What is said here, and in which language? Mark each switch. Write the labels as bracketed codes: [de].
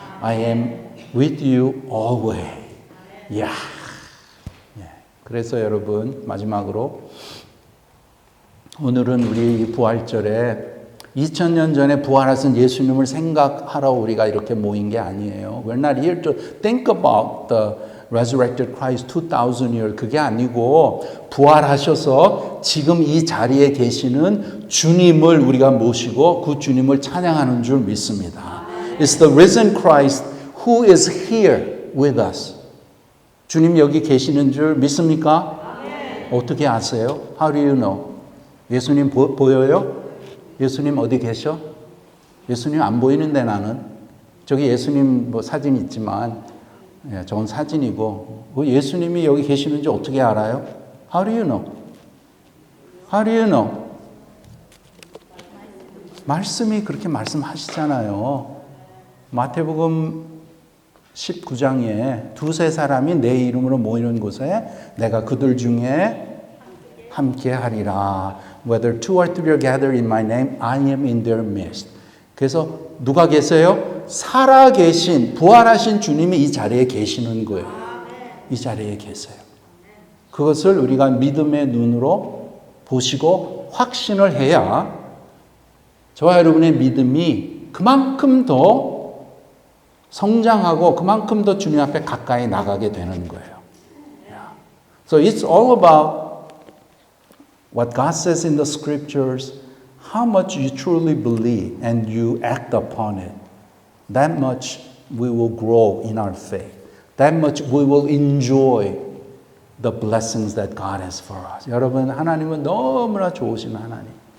[en] I am with you always. 야. [ko] 그래서 여러분 마지막으로 오늘은 우리 부활절에 2000년 전에 부활하신 예수님을 생각하러 우리가 이렇게 모인 게 아니에요. [en] We're not here to think about the resurrected Christ 2000 years. [ko] 그게 아니고 부활하셔서 지금 이 자리에 계시는 주님을 우리가 모시고 그 주님을 찬양하는 줄 믿습니다. [en] It's the risen Christ who is here with us. [ko] 주님 여기 계시는 줄 믿습니까? 어떻게 아세요? [en] How do you know? [ko] 예수님 보여요? 예수님 어디 계셔? 예수님 안 보이는데 나는. 저기 예수님 뭐 사진 있지만 저건 사진이고 예수님이 여기 계시는지 어떻게 알아요? [en] How do you know? How do you know? [ko] 말씀이 그렇게 말씀하시잖아요. 마태복음 19장에 두세 사람이 내 이름으로 모이는 곳에 내가 그들 중에 함께 하리라. [en] Whether two or three are gathered in my name, I am in their midst. [ko] 그래서 누가 계세요? 살아계신, 부활하신 주님이 이 자리에 계시는 거예요. 이 자리에 계세요. 그것을 우리가 믿음의 눈으로 보시고 확신을 해야 저와 여러분의 믿음이 그만큼 더 성장하고 그만큼 더 주님 앞에 가까이 나가게 되는 거예요. [en] So it's all about what God says in the scriptures, how much you truly believe and you act upon it. That much we will grow in our faith. That much we will enjoy the blessings that God has for us. [ko] 여러분, 하나님은 너무나 좋으신 하나님.